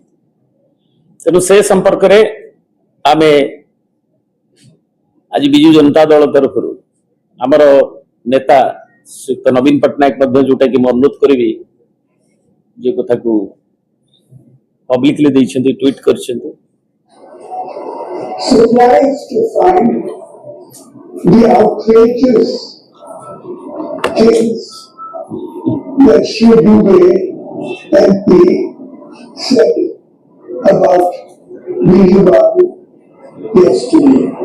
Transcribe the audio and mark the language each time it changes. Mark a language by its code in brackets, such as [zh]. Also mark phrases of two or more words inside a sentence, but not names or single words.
[or] ତେଣୁ ସେ ସମ୍ପର୍କରେ ଆମେ ଆଜି ବିଜୁ ଜନତା ଦଳ ତରଫରୁ ଆମର ନେତା ଶ୍ରୀଯୁକ୍ତ ନବୀନ ପଟ୍ଟନାୟକ ମଧ୍ୟ ଯୋଉଟା କି ମୁଁ ଅନୁରୋଧ କରିବି, ଯେ କଥାକୁ ପବ୍ଲିକଲି ଦେଇଛନ୍ତି, ଟ୍ୱିଟ୍ କରିଛନ୍ତି। [en] Surprised to find the outrageous things that Shri Dubey MP said about Biju Babu yesterday.